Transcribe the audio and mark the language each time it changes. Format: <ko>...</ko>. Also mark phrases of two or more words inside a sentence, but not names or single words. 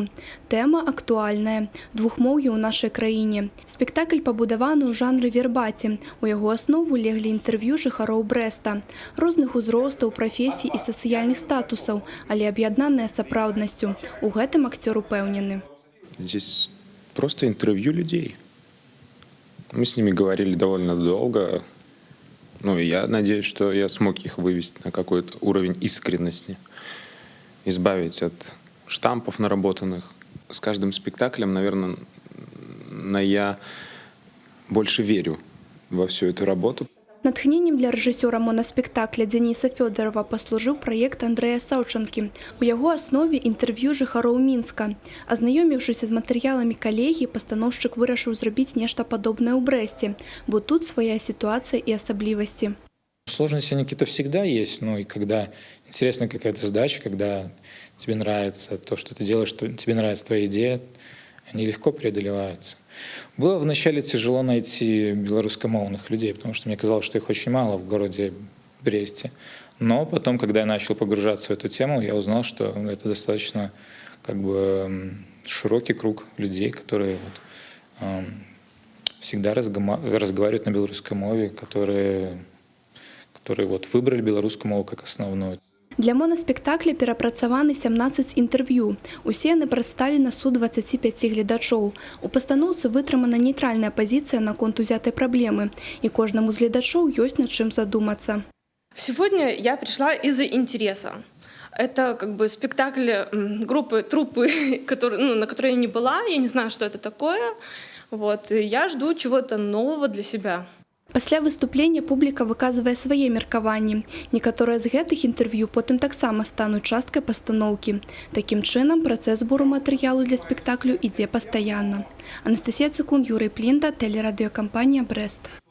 <be>Тэма актуальная. Двухмоўе ў нашай краіне. Спектакль пабудаваны ў жанры вербаці. У яго аснову леглі інтэрв'ю жыхароў Брэста. Розных узростаў, прафесій і сацыяльных статусаў, але аб'яднаныя сапраўднасцю. У гэтым акцёр упэўнены.</be> <ru>Здесь просто интервью людей. Мы с ними говорили довольно долго. Ну, я надеюсь, что я смог их вывести на какой-то уровень искренности, избавить от штампов наработанных. С каждым спектаклем, наверное, я больше верю во всю эту работу.</ru> <be>Натхненнем для рэжысёра монаспектакля Дзяніса Фёдорова паслужыў праект Андрэя Саўчанкі. У яго аснове інтэрв'ю жыхароў Мінска. Азнаёміўшыся з матэрыяламі калегі, пастаноўшчык вырашыў зрабіць нешта падобнае ў Брэсце, бо тут свая</be> <ru>ситуация и особливости. Сложности они какие-то всегда есть, но и когда интересна какая-то задача, когда тебе нравится то, что ты делаешь, что тебе нравится твоя идея, они легко преодолеваются. Было вначале тяжело найти белорусскомовных людей, потому что мне казалось, что их очень мало в городе Бресте. Но потом, когда я начал погружаться в эту тему, я узнал, что это достаточно широкий круг людей, которые всегда разговаривают на белорусской мове, которые выбрали белорусскую мову как основную.</ru> <be>Для монаспектакля перапрацаваны 17 інтэрв'ю. Усе яны прадстаўлены на суд 25 гледачоў. У пастаноўцы вытрымана нейтральная пазіцыя наконт узятай праблемы, і кожнаму з гледачоў ёсць над чым задумацца.</be> <ru>Сегодня я пришла из-за интереса. Это спектакль труппы, на которой я не была, я не знаю, что это такое. И я жду чего-то нового для себя.</ru> <be>Пасля выступлення публіка выказвае свае меркаванні. Некаторыя з гэтых інтэрв'ю потым таксама стануць часткай пастаноўкі. Такім чынам, працэс збору матэрыялу для спектаклю ідзе пастаянна. Анастасія Цукун, Юрый Плінда, тэлерадыёкампанія «Брэст».</be>